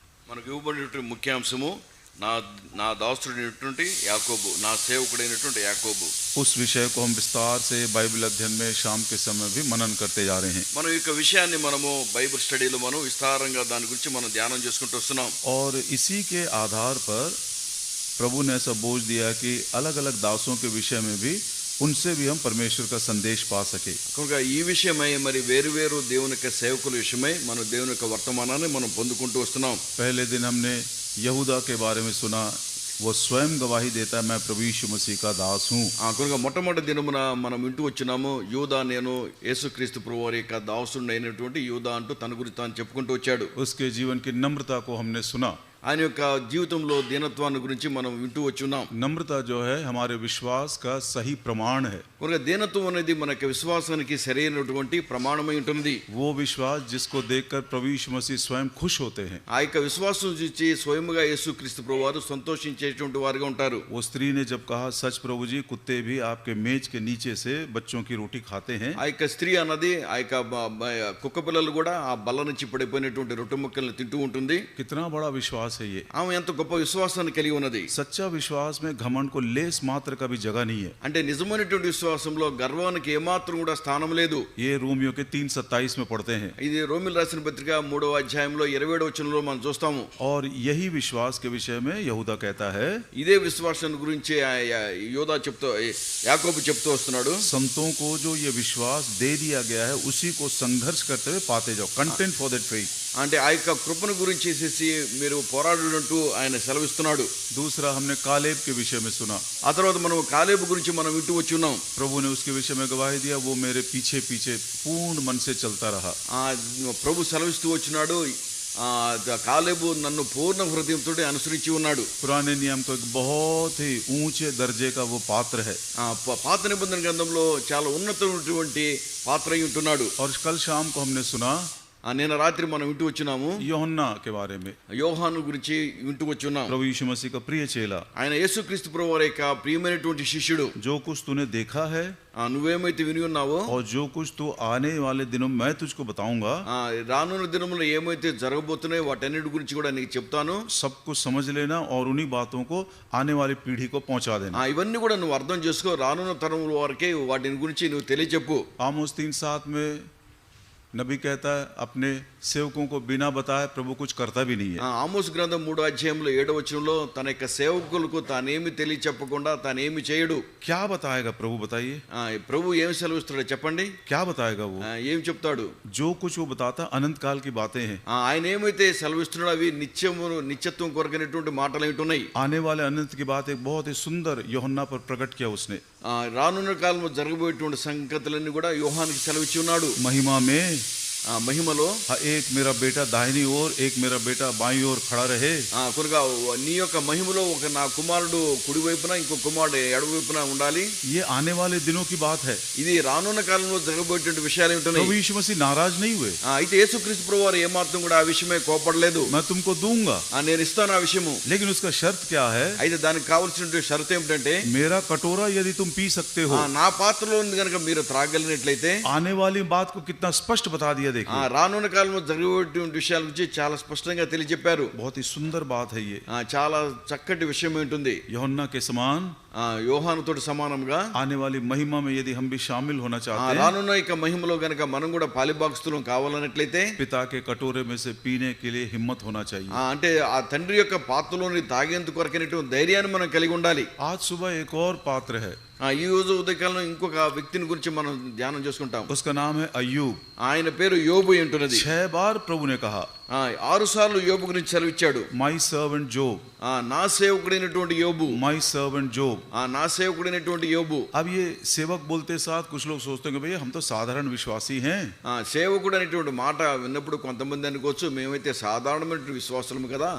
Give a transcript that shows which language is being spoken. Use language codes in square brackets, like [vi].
[te] మనకు ఇవ్వబడినటువంటి ముఖ్యాంశము నా నా దాసుడైనటువంటి యాకోబు, నా సేవకుడైనటువంటి యాకోబు. [hi] उस विषय को हम विस्तार से बाइबल अध्ययन में शाम के समय भी मनन करते जा रहे हैं [te] మనం ఈ విషయాన్ని మనము బైబిల్ స్టడీలో మనం విస్తారంగా దాని గురించి మనం ధ్యానం చేసుకుంటూ వస్తున్నాం. [hi] और इसी के आधार पर प्रभु ने ऐसा बोझ दिया कि अलग अलग दासों के विषय में भी उनसे भी हम परमेश्वर का संदेश पा सके. [te] కనుక ఈ విషయమై మరి వేరు వేరు దేవుని యొక్క సేవకుల విషయమై మనం దేవుని యొక్క వర్తమానాన్ని మనం పొందుకుంటూ వస్తున్నాం. [hi] पहले दिन हमने यहूदा के बारे में सुना. वो स्वयं गवाही देता है, मैं प्रभु यीशु मसीह का दास हूँ. [te] కనుక మొట్టమొదటి దినమున మనం వింటూ వచ్చినాము, యూదా నేను యేసుక్రీస్తు ప్రభువారి యొక్క దాసుడు అయినటువంటి యూదా అంటూ తన గురించి తాను చెప్పుకుంటూ వచ్చాడు. [hi] उसके जीवन की नम्रता को हमने सुना. [te] ఆయన యొక్క జీవితంలో దీనత్వాన్ని గురించి మనం వింటూ వచ్చున్నాం. [hi] नम्रता जो है हमारे विश्वास का सही प्रमाण है. [te] కనుక దీనత్వం అనేది మన యొక్క విశ్వాసానికి సరైనటువంటి ప్రమాణమై ఉంటుంది. [hi] वो विश्वास जिसको देखकर प्रभु यीशु मसीह स्वयं खुश होते हैं. [te] ఆ యొక్క విశ్వాసం చూసి స్వయముగా యేసుక్రీస్తు ప్రభువారు సంతోషించేటువంటి వారుగా ఉంటారు. [hi] वो स्त्री ने जब कहा, सच प्रभु जी, कुत्ते भी आपके मेज के नीचे से बच्चों की रोटी खाते हैं. [te] ఆ యొక్క స్త్రీ అన్నది ఆ యొక్క కుక్క పిల్లలు కూడా ఆ బల్ల నుంచి పడిపోయినటువంటి రొట్టె ముక్కల్ని తింటూ ఉంటుంది. [hi] कितना बड़ा विश्वास है ये. [te] ఆమె ఎంత గొప్ప విశ్వాసాన్ని కలిగి ఉన్నది. [hi] सच्चा विश्वास में घमंड को लेस मात्र का भी जगह नहीं है. [te] అంటే నిజమైనటువంటి విశ్వాసంలో గర్వానికి ఏమాత్రం కూడా స్థానం లేదు. [hi] ये रोमियो के 3:27 में पढ़ते हैं. [te] ఇది రోమిల్ రాసిన పత్రిక 3వ అధ్యాయంలో 27వ వచనంలో మనం చూస్తాము. [hi] और यही विश्वास के विषय में यहूदा कहता है, [te] ఇదే విశ్వాసం గురించి యోధా చెప్తూ యాకోబు చెప్తూ వస్తున్నాడు. [hi] संतों को जो ये विश्वास दे दिया गया है उसी को संघर्ष करते हुए पाते जाओ. [en] Content for that faith. [te] అంటే ఆ యొక్క కృపను గురించి మీరు పోరాడుంటూ ఆయన సెలవిస్తున్నాడు. [hi] दूसरा हमने कालेब के विषय में सुना. [te] ఆ తర్వాత మనం కాలేబు గురించి మనం వింటూ వచ్చి ఉన్నాం. [hi] प्रभु ने उसके विषय में गवाही दिया, वो मेरे पीछे पीछे पूर्ण मन से चलता रहा. [te] ప్రభు సెలవిస్తూ వచ్చినాడు, కాలేబు నన్ను పూర్ణ హృదయంతో అనుసరించి ఉన్నాడు. [hi] पुराने नियम को एक बहुत ही ऊंचे दर्जे का वो पात्र है. [te] పాత నిబంధన గ్రంథంలో చాలా ఉన్నతమైనటువంటి పాత్ర అయి ఉంటున్నాడు. [hi] और कल शाम को हमने सुना [te] నిన్న రాత్రి మనం వింటూ వచ్చినాము [hi] యోహన్నా के बारे में. [te] యోహాను గురించి వింటూ వచ్చున్నాం. [hi] प्रभु यीशु मसीह का प्रिय चेला. [te] ఆయన యేసుక్రీస్తు ప్రభువారి యొక్క ప్రియమైనటువంటి శిష్యుడు. [hi] जो कुछ तूने देखा है [te] నువ్వేమైతే విని ఉన్నావో, [hi] और जो कुछ तू आने वाले दिनों में मैं तुझको बताऊंगा, [te] రానున్న దినములో ఏమైతే జరగబోతున్నాయో వాటన్నిటి గురించి కూడా నీకు చెప్తాను. [hi] सब कुछ समझ लेना और उन्हीं बातों को आने वाली पीढ़ी को पहुंचा देना. [te] ఇవన్నీ కూడా నువ్వు అర్థం చేసుకో, రానున్న తరం వారికే వాటిని గురించి నువ్వు తెలియచెప్పు. [hi] आमोस 3:7 में नबी कहता है, अपने सेवकों को बिना बताए प्रभु कुछ करता भी नहीं है. [te] ఆమోస్ గ్రంథం 3వ అధ్యాయంలో 7వ వచనంలో తన యొక్క సేవకులకు తానేమి తెలియచెప్పకుండా తానేమి చేయడు. [hi] क्या बताएगा प्रभु, बताइए. [te] ప్రభు ఏం సెలవిస్తాడో చెప్పండి. [hi] क्या बताएगा वो? [te] ఏం చెప్తాడు? [hi] जो कुछ वो बताता अनंत काल की बातें हैं. [te] ఆయన ఏమైతే సెలవిస్తున్నాడో అవి నిత్యత్వం కొరకైనటువంటి మాటలు ఉంటున్నాయి. [hi] आने वाले अनंत की बात एक बहुत ही सुंदर यूहन्ना पर प्रकट किया उसने. [te] రానున్న కాలంలో జరగబోయేటువంటి సంగతులన్నీ కూడా యోహానికి సెలవిచ్చి ఉన్నాడు. [hi] महिमा में [te] మహిమలో [hi] एक मेरा बेटा दाहिनी ओर, एक मेरा बेटा बाईं ओर खड़ा रहे. [te] కనుక నీ యొక్క మహిమలో ఒక నా కుమారుడు కుడి వైపున ఇంకో కుమారుడు ఎడమ వైపున ఉండాలి. [hi] ये आने वाले दिनों की बात है. [te] ఇది రానున్న కాలంలో జరగబోయేటువంటి విషయాలు ఉంటున్నాయి. [hi] प्रभु यीशु मसीह नाराज नहीं हुए. [te] అయితే యేసుక్రీస్తు ప్రభువారు ఏమాత్రం కూడా ఆ విషయమే కోపడలేదు. [hi] मैं तुमको दूंगा, [te] నేను ఇస్తాను ఆ విషయము. [hi] लेकिन उसका शर्त क्या है? [te] అయితే దానికి కావాల్సినటువంటి షరతు ఏమిటంటే, [hi] मेरा कटोरा यदि तुम पी सकते हो. [te] నా పాత్రలో ఉంది కనుక మీరు త్రాగలిగినట్లయితే. [hi] आने वाली बात को कितना स्पष्ट बता दिया. देखिए, [te] రానున్న కాలంలో జరగబోయేటువంటి విషయాల గురించి చాలా స్పష్టంగా తెలియజెప్పారు. [hi] बहुत ही सुंदर बात है ये. [te] చాలా చక్కటి విషయం ఉంటుంది. [hi] यूहन्ना के समान [te] యోహానుతో సమానంగా [hi] आने वाली महिमा में यदि हम भी शामिल होना चाहते हैं, [te] రానున్న యొక్క మహిమలో గనక మనం కూడా పాలిభాగస్తులం కావాలన్నట్లయితే [hi] पिता के कटोरे में से पीने के लिए हिम्मत होना चाहिए. [te] అంటే ఆ తండ్రి యొక్క పాత్రలోని తాగేందుకు కొరకైనటువంటి ధైర్యాన్ని మనం కలిగి ఉండాలి. [hi] आज सुबह एक और पात्र है. [te] ఈ రోజు ఉదయకాలంలో ఇంకొక వ్యక్తిని గురించి మనం ధ్యానం చేసుకుంటాం. [hi] उसका नाम है अय्यूब. [te] ఆయన పేరు యోబు ఉంటున్నది. [hi] 6 बार प्रभु ने कहा, [te] 6 సార్లు యోబు గురించి సెలవిచ్చాడు. [en] my servant Job, [te] నా సేవకుడైనటువంటి యోబు, [en] My servant Job. [te] నా సేవకుడైనటువంటి యోబు. [hi] अब ये सेवक बोलते साथ कुछ लोग सोचते हैं कि भैया हम तो साधारण विश्वासी हैं. [te] సేవకుడు అనేటువంటి మాట విన్నప్పుడు కొంతమంది అనుకోవచ్చు, మేమైతే సాధారణమైన విశ్వాసులము కదా,